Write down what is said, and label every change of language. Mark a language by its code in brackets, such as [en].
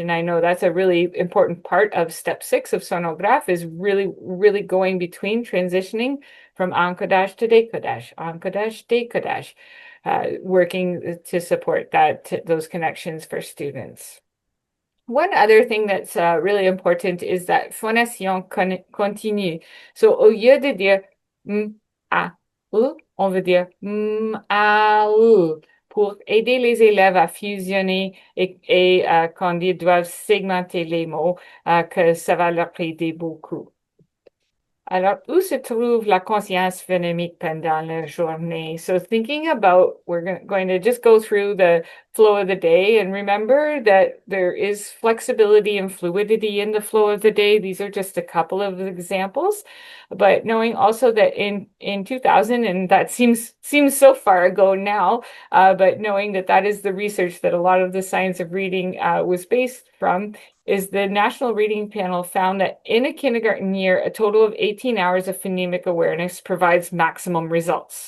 [en] And I know that's a really important part of step 6 of sonograph is really going between transitioning from encodage to décodage, décodage, working to support those connections for students. One other thing that's really important is that phonation continue. [fr] So au lieu de dire a, on veut dire a, pour aider les élèves à fusionner et quand ils doivent segmenter les mots, que ça va leur aider beaucoup. Alors, où se trouve la conscience phonemique pendant la journée? [en] So thinking about, we're going to just go through the flow of the day and remember that there is flexibility and fluidity in the flow of the day. These are just a couple of examples, but knowing also that in 2000, and that seems so far ago now, but knowing that is the research that a lot of the science of reading was based from, is the National Reading Panel found that in a kindergarten year, a total of 18 hours of phonemic awareness provides maximum results.